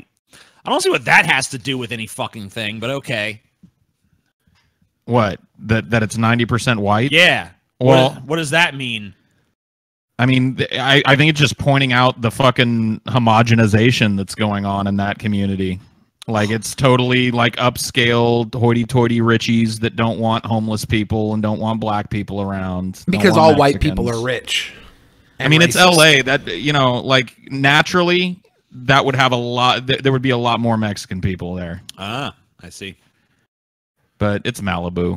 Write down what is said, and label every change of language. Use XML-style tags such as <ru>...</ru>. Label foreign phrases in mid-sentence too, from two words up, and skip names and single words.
<en>I don't see what that has to do with any fucking thing, but okay. What? That it's 90% white? Yeah. Well, what does that mean? I mean, I think it's just pointing out the fucking homogenization that's going on in that community. Like, it's totally, like, upscaled, hoity-toity richies that don't want homeless people and don't want black people around. Because all white people are rich. I mean, it's LA. That, you know, like, naturally, that would have a lot... There would be a lot more Mexican people there. Ah, I see. But it's Malibu.</en>